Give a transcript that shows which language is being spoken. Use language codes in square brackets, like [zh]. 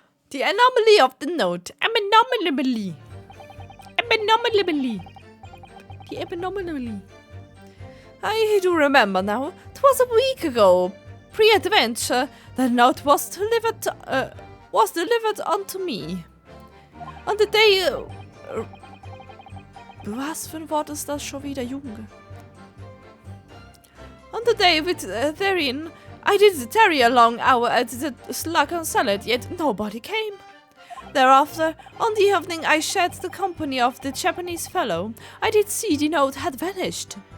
[en] The anomaly of the note. Anomaly. The anomaly. I do remember now. It was a week ago, pre-adventure, the note was delivered unto me. On the day... [de] Was für ein Wort ist das schon wieder, Junge? [en] On the day therein, I did tarry a long hour at the Slug and Salad, yet nobody came. Thereafter, on the evening I shared the company of the Japanese fellow, I did see the note had vanished.